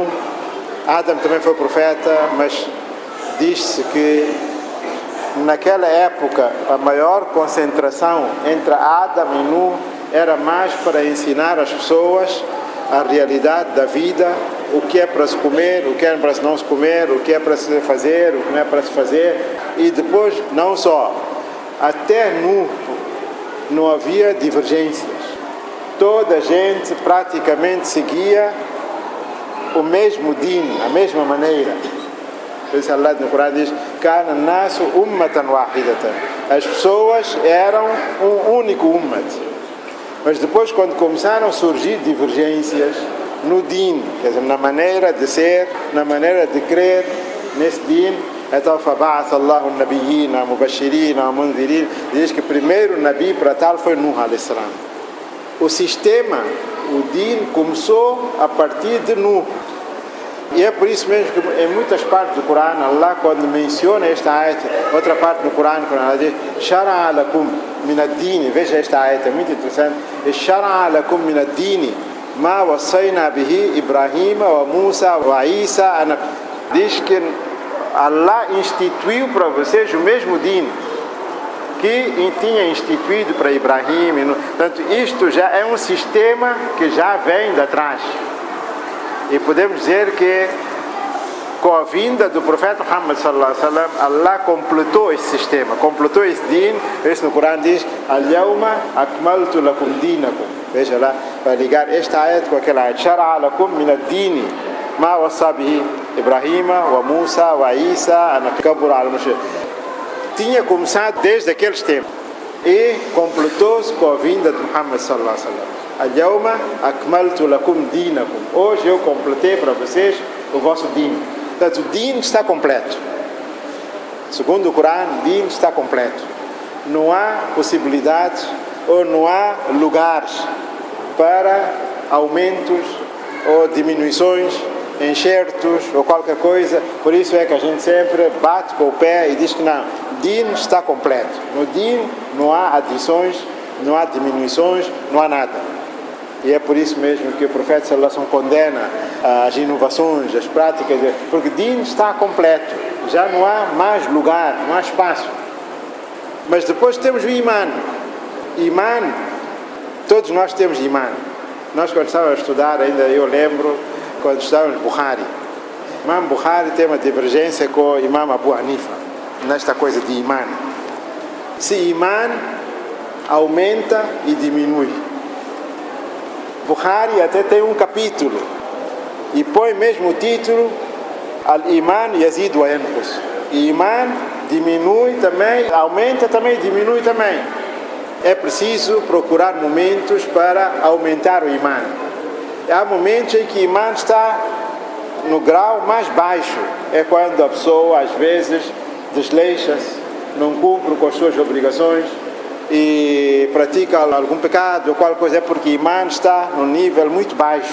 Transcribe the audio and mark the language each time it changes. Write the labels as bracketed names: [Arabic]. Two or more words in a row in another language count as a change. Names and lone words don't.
[Portuguese] Adam também foi profeta, mas diz-se que naquela época a maior concentração entre Adam e Nuh era mais para ensinar as pessoas a realidade da vida, o que é para se comer, o que é para se não se comer, o que é para se fazer, o que não é para se fazer. E depois, não só, até Nuh não havia divergências. Toda a gente praticamente seguia o mesmo din, a mesma maneira. Por isso Allah no Corão diz: [Arabic] "كان الناس أمة واحدة." [Portuguese] As pessoas eram um único ummat. Mas depois, quando começaram a surgir divergências no din, quer dizer, na maneira de ser, na maneira de crer nesse din, então [Arabic] فَبَعَثَ اللَّهُ النَّبِيِّينَ مُبَشِّرِينَ وَمُنذِرِينَ. [Portuguese] Diz que primeiro Nabi para tal foi Nuh a.s. O sistema, o din, começou a partir de Nuh. E é por isso mesmo que em muitas partes do Corão, Allah, quando menciona esta ayat, outra parte do Corão, quando Allah diz [Arabic] شَرَعَ لَكُمْ مِنَ الدِّينِ, [Portuguese] veja esta ayat, é muito interessante. [Arabic] شَرَعَ لَكُمْ مِنَ الدِّينِ مَا وَصَّيْنَا بِهِ إِبْرَاهِيمَ وَمُوسَى وَعِيسَى. [Portuguese] Diz que Allah instituiu para vocês o mesmo din que tinha instituído para Ibrahim. Portanto, isto já é um sistema que já vem de trás. E podemos dizer que com a vinda do profeta Muhammad [Arabic] صلى الله عليه وسلم, [Portuguese] Allah completou esse sistema, completou esse din. Isso no Corão diz: [Arabic] "اليوم أكملت لكم دينكم." [Portuguese] Veja lá, para ligar esta ayat com aquela ayat: [Arabic] "شرع لكم من الدين ما وصى به إبراهيم وموسى وعيسى أن كبر المشرك." [Portuguese] Tinha começado desde aqueles tempos e completou-se com a vinda de Muhammad [Arabic] صلى الله عليه وسلم. اليوم أكملت لكم دينكم. [Portuguese] Hoje eu completei para vocês o vosso din. Portanto, o din está completo. Segundo o Corão, o din está completo. Não há possibilidades ou não há lugares para aumentos ou diminuições, enxertos ou qualquer coisa. Por isso é que a gente sempre bate com o pé e diz que não, din está completo. No din não há adições, não há diminuições, não há nada. E é por isso mesmo que o profeta [Arabic] صلى الله عليه وسلم [Portuguese] condena as inovações, as práticas, porque din está completo, já não há mais lugar, não há espaço. Mas depois temos o Iman. Iman, todos nós temos Iman. Nós, quando estávamos a estudar, ainda eu lembro, quando estávamos no Bukhari, Imam Bukhari tem uma divergência com o Imam Abu Hanifa nesta coisa de Iman. Se Iman aumenta e diminui. Bukhari até tem um capítulo e põe mesmo o título: [Arabic] الإيمان يزيد وينقص. [Portuguese] Iman diminui também, aumenta também, diminui também. É preciso procurar momentos para aumentar o Iman. Há momentos em que o Iman está no grau mais baixo. É quando a pessoa às vezes desleixa-se, não cumpre com as suas obrigações, e pratica algum pecado ou qualquer coisa, é porque Imã está num nível muito baixo.